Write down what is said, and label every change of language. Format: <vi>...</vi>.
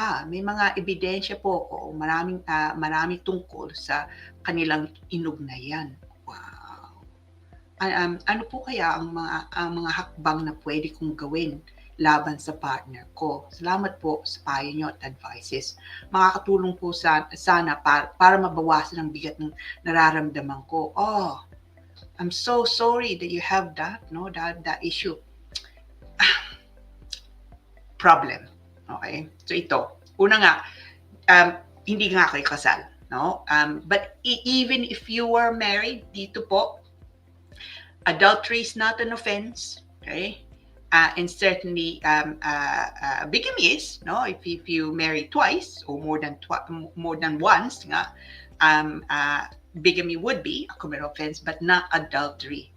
<tl>May mga ebidensya po ako, marami tungkol sa kanilang inugnayan. Wow. Ano po kaya ang mga hakbang na pwede kong gawin laban sa partner ko? Salamat po sa payo nyo at advices. Makakatulong po sana para mabawasan ang bigat ng nararamdaman ko.</tl> <en>Oh, I'm so sorry that you have that, no, that issue. Problem. Okay?</en> <tl>So ito, una nga, hindi nga kayo kasal, no?</tl> <en>But even if you were married,</en> <tl>dito po,</tl> <en>adultery is not an offense, okay? And certainly bigamy is, no? If you marry twice or more than once, nga, bigamy would be a criminal offense, but not adultery.</en>